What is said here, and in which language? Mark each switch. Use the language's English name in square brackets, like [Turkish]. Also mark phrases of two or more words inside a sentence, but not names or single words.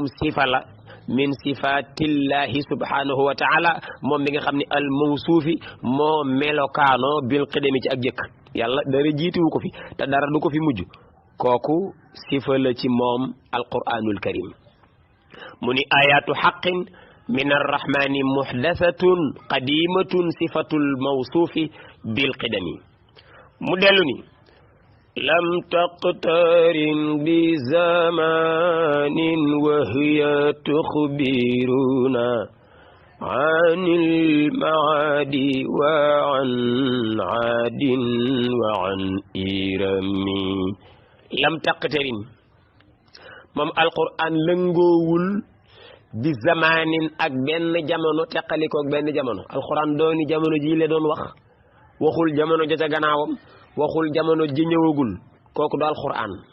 [Wolof] sifa la [Arabic] من صفات الله سبحانه وتعالى [Wolof] moom mi nga xam ne [Arabic] الموصوف [Wolof] moo melokaano [Arabic] بالقدم [Wolof] ci ak jëkk yàlla dara jiituwu ko fi te dara du ko fi mujj kooku sifa la ci moom [Arabic] القرآن الكريم [Wolof] mu ni [Arabic] آيات حق من الرحمن محدثة قديمة صفة الموصوف بالقدم [Wolof] mu dellu ni [Arabic] لم تقترن ب زمان وهي تخبرنا عن الماضي وعن عاد وعن إرم لم تقترن [Wolof] moom alquran lëngoowul [Arabic] بزمان [Wolof] ak benn jamono teqalikoog benn jamono alquran dooni jamono ji la doon wax waxul jamono ja ca gannaawam waxul jamono ji ñëwagul kooku du alquran